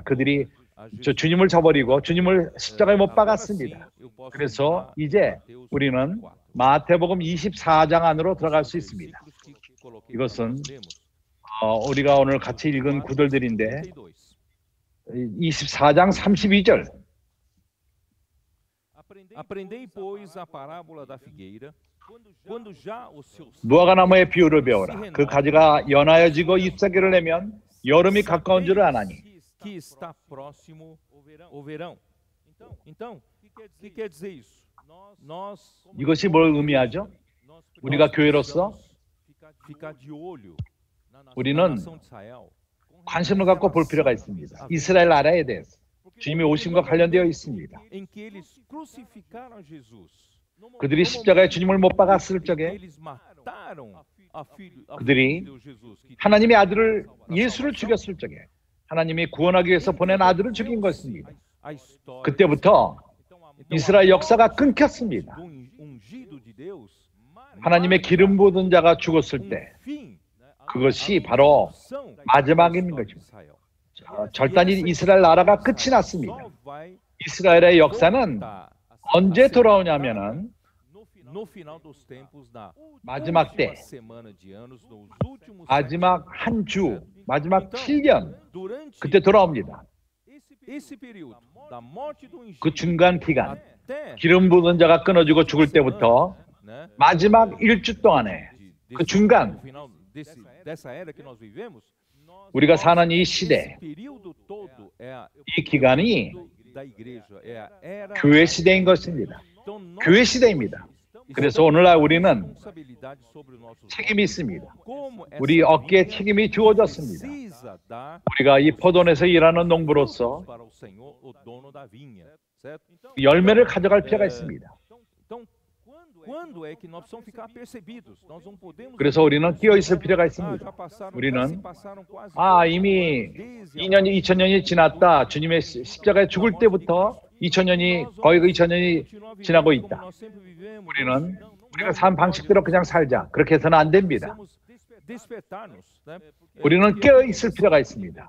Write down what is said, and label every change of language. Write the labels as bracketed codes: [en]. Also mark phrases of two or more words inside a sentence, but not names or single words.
[ko] 그들이 주님을 저버리고 주님을 십자가에 못 박았습니다. 그래서 이제 우리는 마태복음 24장 안으로 들어갈 수 있습니다. 이것은 우리가 오늘 같이 읽은 구절들인데 24장 32절 [pt] Aprendei, pois, a parábola da figueira. Quando já os seus [ko] 무화과나무의 비유를 배워라. 그 가지가 연하여지고 잎사귀를 내면 여름이 가까운 줄을 아나니. [pt] que está próximo o verão. Então, o que quer dizer isso? Nós [ko] 이것이 뭘 의미하죠? 우리가 교회로서 [pt] ficar de olho na [ko] 우리는 [pt] nação de Israel. [ko] 관심을 갖고 볼 필요가 있습니다. 이스라엘 나라에 대해서. 주님의 오심과 관련되어 있습니다. [pt] Em que eles crucificaram Jesus. [ko] 그들이 십자가에 주님을 못 박았을 적에 [pt] Eles mataram a [ko] 그들이 [pt] filho de Jesus, que [ko] 하나님의 아들을 예수를 죽였을 적에 하나님이 구원하기 위해서 보낸 아들을 죽인 것입니다. [pt] a história [ko] 그때부터 이스라엘 역사가 끊겼습니다. [pt] do ungido de Deus, [ko] 하나님의 기름 부은 자가 죽었을 때 fim, 그것이 바로 são 마지막인 것입니다. 절단이 이스라엘 나라가 끝이 났습니다. [pt] só vai [ko] 이스라엘의 역사는 voltar 언제 돌아오냐면은 [pt] no final dos tempos, na [ko] 마지막 때, [pt] última semana de anos, nos últimos [ko] 마지막 한 주, 마지막 7년 durante 그때 돌아옵니다. [pt] esse período da morte do ungido [ko] 그 중간 기간 até 기름 부은 자가 끊어지고 죽을 때부터 né, 마지막 일주 동안에 그 중간 [pt] no final dessa era que nós vivemos, [ko] 우리가 사는 이 시대, [pt] esse período todo é [ko] 이 기간이 [pt] da igreja, é a era [ko] 교회 시대인 것입니다. [pt] então nós [ko] 교회 시대입니다. 그래서 오늘날 우리는 [pt] responsabilidade sobre os nossos [ko] 책임이 있습니다. [pt] como essa [ko] 우리 어깨에 책임이 주어졌습니다. [pt] precisa dar [ko] 우리가 이 포도원에서 일하는 농부로서 [pt] para o Senhor, o dono da vinha, certo? [ko] 열매를 가져갈 필요가 있습니다. [pt] Então, quando é que nós precisamos ficar percebidos? Nós não podemos [ko] 그래서 우리는 끼어 있을 필요가 já 있습니다. passaram, 우리는 [pt] se passaram quase [ko] 이미 desde 2년이 2000년이 지났다. 주님의 십자가에 죽을 때부터 2000년이 거의 2000년이 지나고 있다. 우리는 우리가 삶 방식대로 그냥 살자. 그렇게 해서는 안 됩니다. 우리는 깨어 있을 필요가 있습니다.